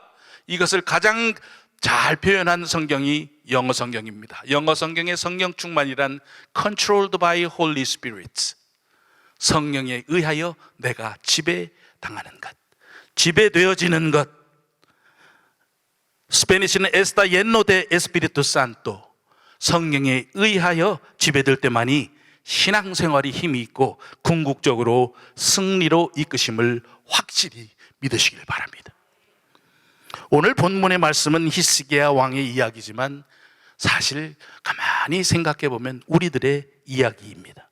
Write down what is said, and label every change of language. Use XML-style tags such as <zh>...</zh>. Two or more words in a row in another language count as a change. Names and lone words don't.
<ko>이것을 가장 잘 표현한 성경이 영어 성경입니다. 영어 성경의 성령 충만이란</ko> <en>controlled by Holy Spirit,</en> <ko>성령에 의하여 내가 지배당하는 것, 지배되어지는 것.</ko> <es>스페니시는 está lleno de Espíritu Santo,</es> <ko>성령에 의하여 지배될 때만이 신앙생활이 힘이 있고 궁극적으로 승리로 이끄심을 확실히 믿으시길 바랍니다. 오늘 본문의 말씀은 히스기야 왕의 이야기지만 사실 가만히 생각해 보면 우리들의 이야기입니다.</ko>